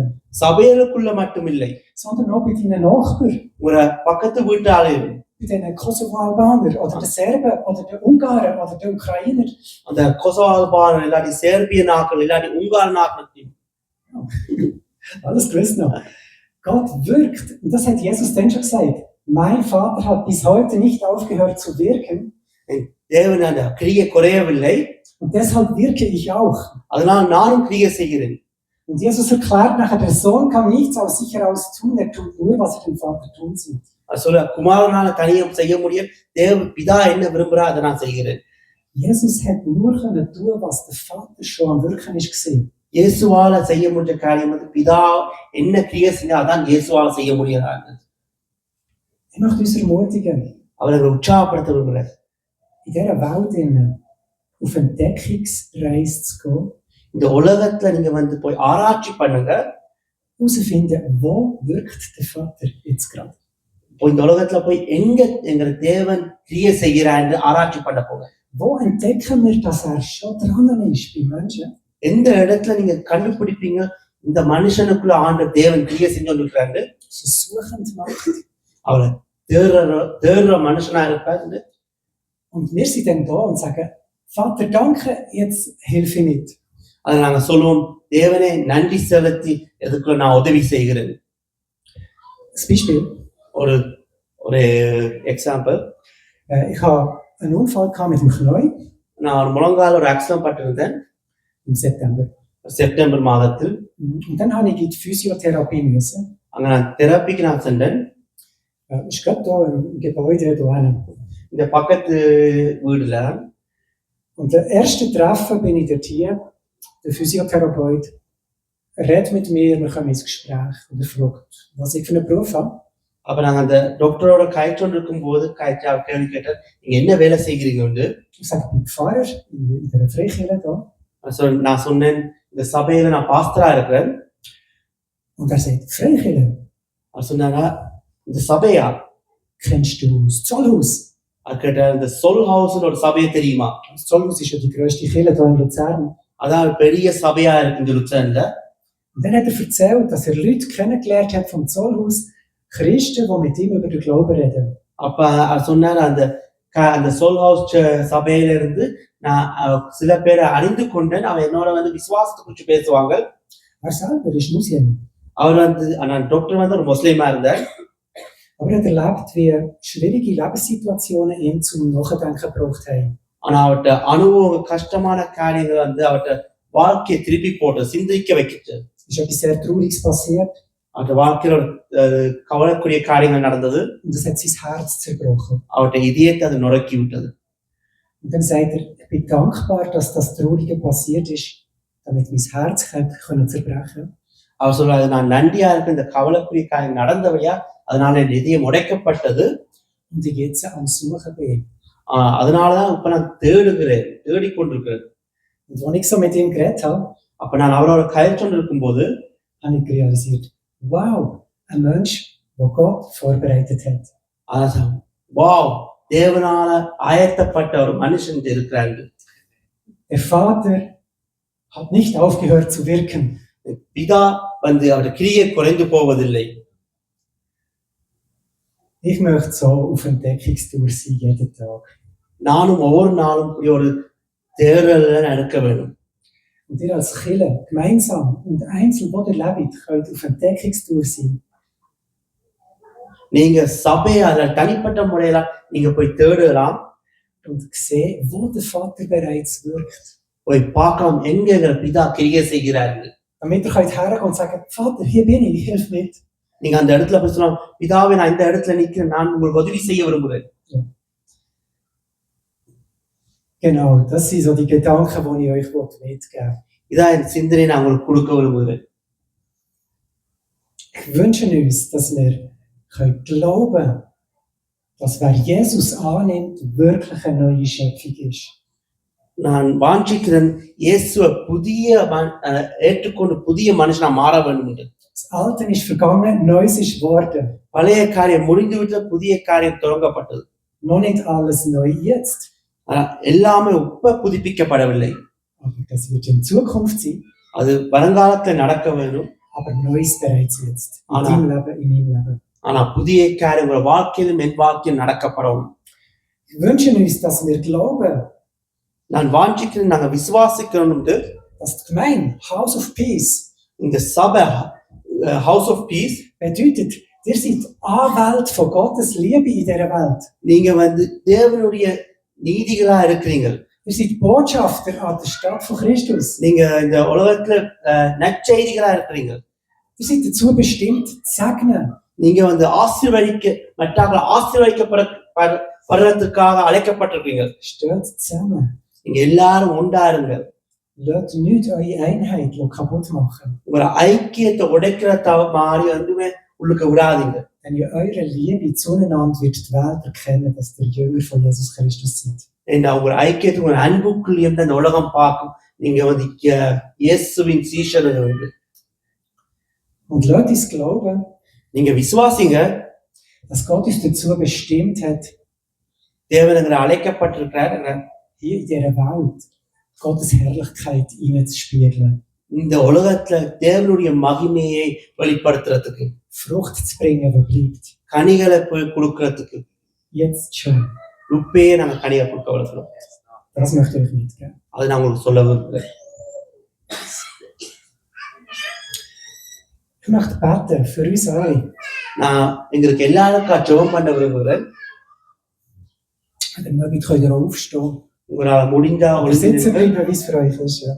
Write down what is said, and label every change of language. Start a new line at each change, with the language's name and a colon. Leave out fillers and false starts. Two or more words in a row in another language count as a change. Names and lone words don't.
Tamil: சபைகளுக்குள்ள மட்டும் இல்லை,
German: sondern auch bei deinen Nachbarn,
Tamil: ஒரு பக்கத்து வீட்டாளையும்,
German: bei den Kosovo-Albaner oder den Serben oder den Ungarn oder den Ukrainer.
Tamil: அந்த கொசோவால்பான் இல்லாட்டி சேர்பிய நாக்கள் இல்லாட்டி உங்கார் நாக்கள்.
German: Alles gewusst noch. Gott wirkt. Und das hat Jesus dann schon gesagt. Mein Vater hat bis heute nicht aufgehört zu wirken.
Tamil: தேவன் அந்த கிரியை குறையவில்லை.
German: Und deshalb wirke ich auch.
Tamil: அதனால் நானும் கிரியை செய்கிறேன்.
German: Und Jesus erklärt nachher, der Sohn kann nichts aus sich heraus tun, er tut nur, was er dem Vater tun sieht.
Tamil: சொல்ல குமாரனால தனியாக செய்ய முடியும், தேவ பிதா என்ன விரும்புறா அதை நான் செய்கிறேன்.
German: Jesus hat nur können tun, was der Vater schon am Wirken ist gesehen.
Tamil: இயேசுவால செய்ய முடிஞ்ச காரியம் வந்து பிதா என்ன கிரியை செஞ்சா அதான் இயேசுவால செய்ய முடியாது.
German: Ich möchte uns ermutigen,
Tamil: அவரை உற்சாகப்படுத்த விரும்புகிறேன்.
German: in dieser Welt auf Entdeckungsreise zu gehen.
Tamil: இந்த உலகத்துல நீங்க வந்து போய் ஆராய்ச்சி பண்ணுங்க.
German: Herausfinden, wo wirkt der Vater jetzt gerade.
Tamil: இந்த உலகத்துல போய் எங்க தேவன் கிரியை செய்கிறார் என்று ஆராய்ச்சி பண்ண போங்க.
German: Wo entdecken wir, dass er schon dran ist bei Menschen?
Tamil: எந்த இடத்துல நீங்க கண்டுபிடிப்பீங்க இந்த மனுஷனுக்குள்ள ஆண்ட தேவன் கிரியை செஞ்சு கொண்டிருக்கிறாரு.
German: So suchend macht.
Tamil: அவரை தேடுற மனுஷனா இருப்பாரு.
German: Und wir sind dann da und sagen, Vater, danke, jetzt hilf ich nicht.
Tamil: அதை நாங்க சொல்லுவோம், தேவனே நன்றி செலுத்தி எதுக்குள்ள நான் உதவி செய்கிறேன்.
German: Ein Beispiel.
Tamil: ஒரு எக்ஸாம்பிள்.
German: Ich habe einen Unfall gehabt mit dem Knie.
Tamil: நான் ஒரு முழங்கால ஒரு ஆக்சிடென்ட் பட்டிருந்தேன்
German: im September.
Tamil: செப்டம்பர் மாதத்தில்.
German: Und dann habe ich in die Physiotherapie müssen.
Tamil: அங்க நான் தெரப்பிக்கு நான் சென்றேன்.
German: Ich glaube da im Gebäude da hinten.
Tamil: இந்த பக்கத்து வீடுல.
German: Und der erste Treffen bin ich dort hier. Der Physiotherapeut redet mit mir, wir kommen ins Gespräch und er fragt, was ich für einen Beruf habe.
Tamil: அப்ப நாங்க அந்த டாக்டரோட காய்ச்சல் இருக்கும் போது கேள்வி கேட்டார், நீங்க என்ன வேலை செய்கிறீங்க?
German: Ich sage, ich bin Pfarrer in der Freikirche da.
Tamil: நான் சொன்னேன், இந்த சபையில நான் பாஸ்டரா இருக்கிறேன்.
German: Und er sagt, Freikirche?
Tamil: அவர் சொன்னாங்க, இந்த சபையா?
German: Kennst du das Zollhaus?
Tamil: அவர் கேட்டார், இந்த சொல் ஹவுஸ் ஒரு சபையை தெரியுமா?
German: Das Zollhaus ist ja die grösste Kirche da in Luzern.
Tamil: அதான் பெரிய சபையா இருக்கு இந்த லுசர்ன்ல.
German: Und dann hat er erzählt, dass er Leute kennengelernt hat vom Zollhaus, Christen, die mit ihm über den Glauben reden.
Tamil: அப்ப அவர் சொன்னார், அந்த சொல் ஹவுஸ் சபையில இருந்து நான் சில பேரை அறிந்து கொண்டேன், அவன் என்னோட வந்து விசுவாசத்தை குறித்து பேசுவாங்க.
German: Er selber ist Muslim.
Tamil: அவர் வந்து டாக்டர் வந்து ஒரு முஸ்லீமா இருந்தார்.
German: Aber er hat erlebt, wie schwierige Lebenssituationen ihn zum Nachdenken gebracht haben.
Tamil: ஆனா அவர்கிட்ட அனுபவம் கஷ்டமான காரியங்கள் வந்து அவர்கிட்ட வாழ்க்கையை திருப்பி போட்டு சிந்திக்க வைக்கிட்டு.
German: Es ist etwas sehr Trauriges passiert.
Tamil: அவருடைய வாழ்க்கையில கவலைக்குரிய காரியங்கள் நடந்தது.
German: Und das hat sein Herz zerbrochen.
Tamil: அவருடைய இதயத்தை அது நொறுக்கி விட்டது.
German: Und dann sagt er, ich bin dankbar, dass das Traurige passiert ist, damit mein Herz können zerbrechen.
Tamil: அவர் சொல்றாரு, நான் நன்றியா இருக்க இந்த கவலைக்குரிய காரியம் நடந்தவையா, அதனால என் இதயம் உடைக்கப்பட்டது.
German: Und ich jetzt am Suchen bin.
Tamil: அதனாலதான் இப்ப நான் தேடிக்கொண்டிருக்கிறேன்.
German: Und als ich so mit ihm geredet habe,
Tamil: அப்ப நான் அவரோட கயற்றொண்டு இருக்கும்போது
German: habe ich realisiert, wow, ein Mensch, der Gott vorbereitet hat.
Tamil: அதான் வாவ், தேவனால ஆயத்தப்பட்ட ஒரு மனுஷன் இருக்கிறாங்க.
German: Der Vater hat nicht aufgehört zu wirken.
Tamil: பிதா அவருடைய கிரியை குறைந்து போவதில்லை.
German: Ich möchte so auf Entdeckungstour sein, jeden Tag.
Tamil: நானும் ஒவ்வொரு நாளும் ஒரு தேடல நடக்க வேண்டும்.
German: Und ihr als Kirche, gemeinsam und einzeln, wo ihr lebt, könnt auf Entdeckungstour sein.
Tamil: நீங்க சபையால தனிப்பட்ட முறையில நீங்க போய் தேடலாம்.
German: Und sehen, wo der Vater bereits wirkt.
Tamil: போய் பார்க்கலாம் எங்க எங்கள் பிதா கிரியை செய்கிறார்கள்.
German: Damit ihr könnt hergehen und sagen, Vater, hier bin ich, hilf mit.
Tamil: நீங்க அந்த இடத்துல போய் சொல்லலாம், பிதாவே நான் இந்த இடத்துல நிக்கிறேன், நான் உங்களுக்கு உதவி செய்ய விரும்புகிறேன்.
German: Genau, das sind so die Gedanken, die ich euch mitgeben will.
Tamil: இதான் என் சிந்தனை நான் உங்களுக்கு கொடுக்க விரும்புகிறேன்.
German: Ich wünsche uns, dass wir glauben können, dass wer Jesus annimmt, wirklich eine neue Schöpfung ist.
Tamil: நான் வாஞ்சிக்கிறேன் இயேசுவை ஏற்றுக்கொண்டு புதிய மனுஷனா மாற வேண்டும் என்று.
German: Das Alte ist vergangen, Neues ist geworden.
Tamil: பழைய காரியம் முடிந்துவிட்ட, புதிய காரியம் தொடங்கப்பட்டது.
German: Noch nicht alles neu jetzt.
Tamil: எல்லாமே இப்ப புதுப்பிக்கப்படவில்லை.
German: Aber das wird in Zukunft sein.
Tamil: அது வருங்காலத்துல நடக்க வேண்டும்.
German: Aber Neues bereits jetzt. In deinem Leben, in meinem Leben.
Tamil: ஆனா புதிய காரியம் உங்கள் வாழ்க்கையிலும் என் வாழ்க்கையில் நடக்கப்படும்.
German: Wir wünschen uns, dass wir glauben,
Tamil: நான் வாஞ்சிக்கிறேன், நாங்க விசுவாசிக்கிறோம்,
German: dass die Gemeinde House of Peace,
Tamil: இந்த சபை House of Peace
German: bedeutet, ihr seid Anwälte von Gottes Liebe in dieser Welt.
Tamil: நீங்க தேவனுடைய நீதிகளா இருக்கிறீங்க.
German: Ihr seid Botschafter an der Stadt von Christus.
Tamil: நீங்க இந்த உலகத்துல நற்செய்திகளா இருக்கிறீங்க.
German: Ihr seid dazu bestimmt, zu segnen.
Tamil: நீங்க மற்றவர்கள் ஆசீர்வதிக்கப்படுறதுக்காக அழைக்கப்பட்டிருக்கீங்க.
German: Steht zusammen.
Tamil: நீங்க எல்லாரும் உண்டாருங்க.
German: Lasst nicht eure Einheit kaputt machen.
Tamil: உங்களோட ஐக்கியத்தை உடைக்கிற மாதிரி வந்துமே உள்ளுக்கு விடாதீங்க.
German: Wenn ihr eure Liebe zueinander wird die Welt erkennen, dass ihr Jünger von Jesus Christus seid.
Tamil: உங்கள் ஐக்கியத்தை உங்கள் அன்புக்குள் இருந்த இந்த உலகம் பார்க்கும். நீங்க இயேசுவின் சீஷர்கள்.
German: Und lasst uns glauben,
Tamil: நீங்க விசுவாசிங்க,
German: dass Gott uns dazu bestimmt hat,
Tamil: தேவன் எங்களை அழைக்கப்பட்டிருக்கிறார்
German: hier in dieser Welt Gottes Herrlichkeit hineinzuspiegeln.
Tamil: இந்த உலகத்துல தேவனுடைய மகிமையை வெளிப்படுத்துறதுக்கு,
German: Frucht zu bringen, die bleibt.
Tamil: கனிகளை கொடுக்கறதுக்கு.
German: Jetzt schon.
Tamil: இப்பயே நாங்க கனியை கொடுக்க வளர்க்கிறோம்.
German: Das möchte ich euch mitgeben.
Tamil: அதை நான் உங்களுக்கு சொல்ல விரும்புகிறேன்.
German: Ich möchte beten für uns alle.
Tamil: நான் எங்களுக்கு எல்லாருக்கும் ஜெபம் பண்ண விரும்புகிறேன்.
German: Wenn ihr könnt ihr aufstehen.
Tamil: உங்களால முடிந்தா
German: Oder sitzen bleiben, wie es für euch ist. Ja.